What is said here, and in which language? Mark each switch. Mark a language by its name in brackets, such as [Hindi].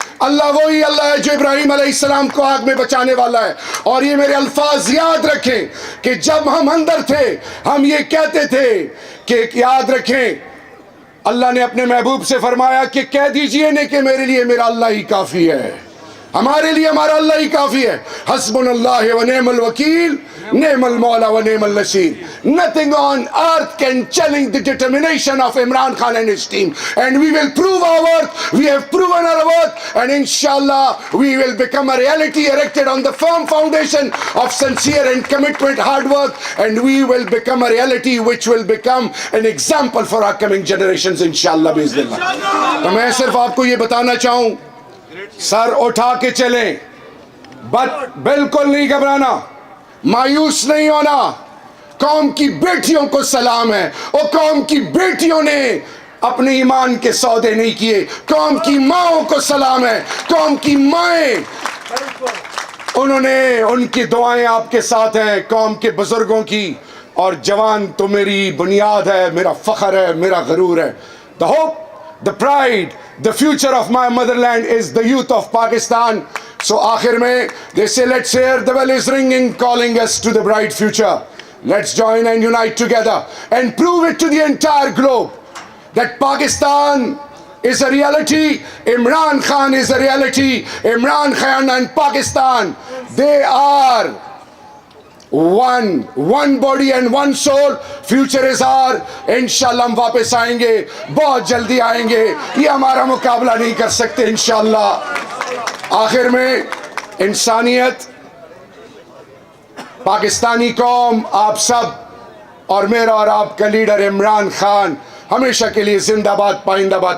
[Urdu] اللہ وہی اللہ ہے جو ابراہیم علیہ السلام کو آگ میں بچانے والا ہے. اور یہ میرے الفاظ یاد رکھیں کہ جب ہم اندر تھے ہم یہ کہتے تھے کہ یاد رکھیں اللہ نے اپنے محبوب سے فرمایا کہ کہہ دیجئے نہیں کہ میرے لیے میرا اللہ ہی کافی ہے, ہمارے لیے ہمارا اللہ ہی کافی ہے. [Arabic] حسبنا اللہ و نعم الوکیل, نعم المولا و نعم النصیر. [English] Nothing on earth can challenge the determination of Imran Khan and his team, and we will prove our worth. We have proven our worth, and inshallah we will become a reality erected on the firm foundation of sincere and commitment, hard work, and we will become a reality which will become an example for our coming generations inshallah biiznillah. [Urdu] تو میں صرف آپ کو یہ بتانا چاہوں, سر اٹھا کے چلیں, بالکل نہیں گھبرانا, مایوس نہیں ہونا. قوم کی بیٹیوں کو سلام ہے, اور قوم کی بیٹیوں نے اپنے ایمان کے سودے نہیں کیے. قوم کی ماؤں کو سلام ہے, قوم کی مائیں, انہوں نے, ان کی دعائیں آپ کے ساتھ ہیں, قوم کے بزرگوں کی. اور جوان تو میری بنیاد ہے, میرا فخر ہے, میرا غرور ہے. [English] The hope, the pride, the future of my motherland is the youth of Pakistan. So [Urdu] آخر میں [English] they say let's hear the bell is ringing calling us to the bright future. Let's join and unite together and prove it to the entire globe that Pakistan is a reality, Imran Khan is a reality. Imran Khan and Pakistan, they are one body and one soul. Future is our, [Urdu] انشاءاللہ ہم واپس آئیں گے, بہت جلدی آئیں گے, یہ ہمارا مقابلہ نہیں کر سکتے انشاءاللہ. آخر میں انسانیت, پاکستانی قوم, آپ سب اور میرا اور آپ کا لیڈر عمران خان ہمیشہ کے لیے زندہ باد, پائندہ باد.